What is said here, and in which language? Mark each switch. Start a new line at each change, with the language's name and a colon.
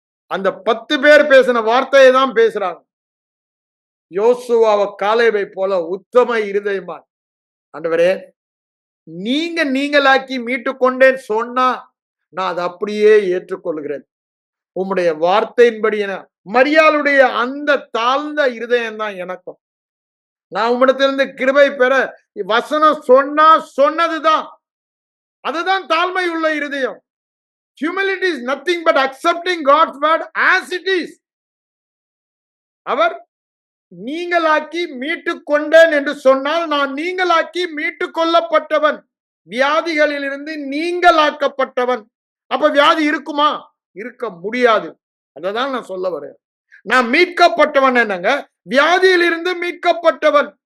Tamil: அந்த 10 பேர் பேசின வார்த்தையை தான் பேசுறாங்க. யோசுவாவை காலேபை போல உத்தம இருதயமா, ஆண்டவரே நீங்க நீங்களாக்கி மீட்டு கொண்டேன் சொன்னா நான் அதை அப்படியே ஏற்றுக்கொள்கிறேன். உம்முடைய வார்த்தையின்படி என மரியாளுடைய அந்த தாழ்ந்த இருதயம் தான் எனக்கும். நான் உம்மிடத்திலிருந்து கிருபை பெற வசனம் சொன்னா சொன்னதுதான். அதுதான் தாழ்மை உள்ள இருதயம்.
English: Humility is nothing but accepting God's word as it is.
Tamil: அவர் நீங்களாக்கி மீட்டு கொண்டேன் என்று சொன்னால் நான் நீங்களாக்கி மீட்டு கொள்ளப்பட்டவன், வியாதிகளிலிருந்து நீங்களாக்கப்பட்டவன். அப்ப வியாதி இருக்குமா? இருக்க முடியாது. அததான் நான் சொல்ல வரேன். நான் மீட்கப்பட்டவன் என்னங்க? வியாதியிலிருந்து மீட்கப்பட்டவன்.